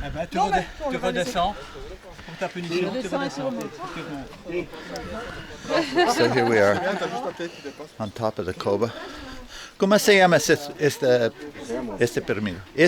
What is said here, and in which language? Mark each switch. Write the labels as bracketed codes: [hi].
[fr] Tu redescends pour ta punition. Tu redescends. [en] So here we are on top of the Coba. [es] ¿Cómo se llama este pirámide?